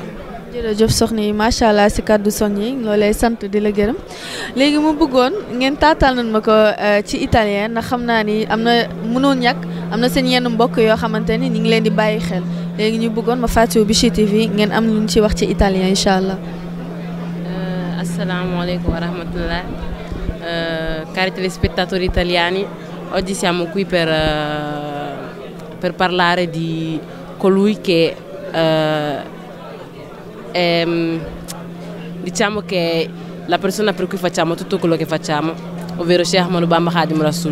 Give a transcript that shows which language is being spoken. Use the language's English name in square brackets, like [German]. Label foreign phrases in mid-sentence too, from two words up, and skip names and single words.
[Wolof] jërëjëf soxna yi [Arabic] ما شاء الله [Wolof] si kàddu soñ yi loolay sant di la gërëm léegi mu bëggoon ngeen taatal nañ ma ko ci italien ndax xam naa ni am na mënul ñàkk am na seen yenn mbokk yoo xamante ni ñu ngi leen di bàyyi xel léegi ñu bëggoon ma fàttewu Bichri TV ngeen am lu ñu ci wax ci italien [Arabic] إن شاء الله. السلام عليكم ورحمة الله. [Italian] Cari telespettatori italiani, oggi siamo qui per parlare di colui che è, diciamo che la persona per cui facciamo tutto quello che facciamo, ovvero Sheikh Ahmadou Bamba Khadim Rasoul.